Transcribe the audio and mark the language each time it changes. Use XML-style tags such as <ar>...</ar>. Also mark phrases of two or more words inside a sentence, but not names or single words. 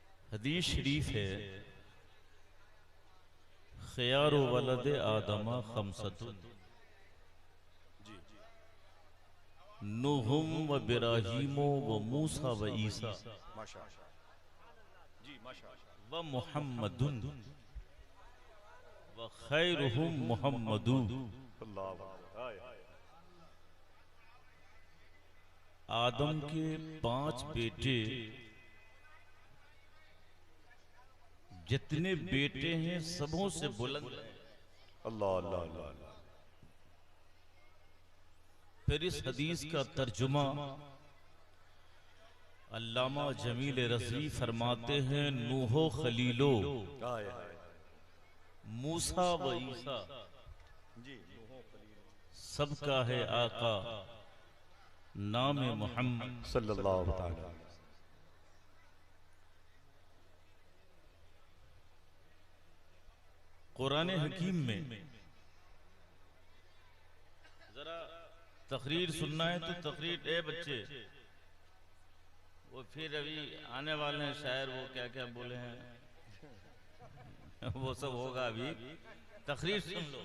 <ur>حدیث شریف ہے,</ur> <ar>خيار ولد آدم خمسة نوح و إبراهيم و موسى و عيسى و محمد و خيرهم محمد.</ar> <ur>آدم کے 5 بیٹے، جتنے بیٹے ہیں سبوں سے بلند अल्लाह अल्लाह अल्लाह। پھر اس حدیث کا ترجمہ علامہ جمیل رضی فرماتے ہیں، نوح و خلیل و موسیٰ و عیسیٰ سب کا ہے آقا نام محمد</ur> <ar>صلى الله عليه وسلم.</ar> <ur>قرآن حکیم میں ذرا تقریر سننا ہے تو تقریر، اے بچے وہ پھر ابھی آنے والے ہیں شاعر، وہ کیا کیا بولے ہیں وہ سب ہوگا، ابھی تقریر سن لو.</ur>